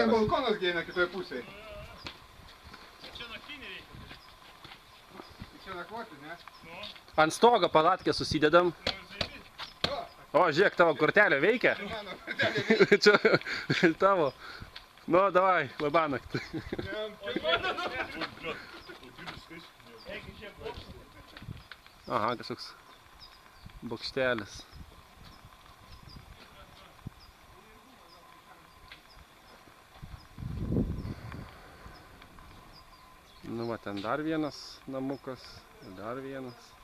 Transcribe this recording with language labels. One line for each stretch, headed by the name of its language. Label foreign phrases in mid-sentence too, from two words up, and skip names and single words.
Lithuanian: Tai ten balkonas eina kitoje pusėje. Nakvoti, ne? Ant stogo palatkę susidedam. O, žiūrėk, tavo kortelė veikia. Mano kortelė veikia. Čia tavo
Russian: Ну, давай, лабанок.
Lithuanian: Aha, kažkoks bokštelis. Nu va, ten dar vienas namukas, dar vienas.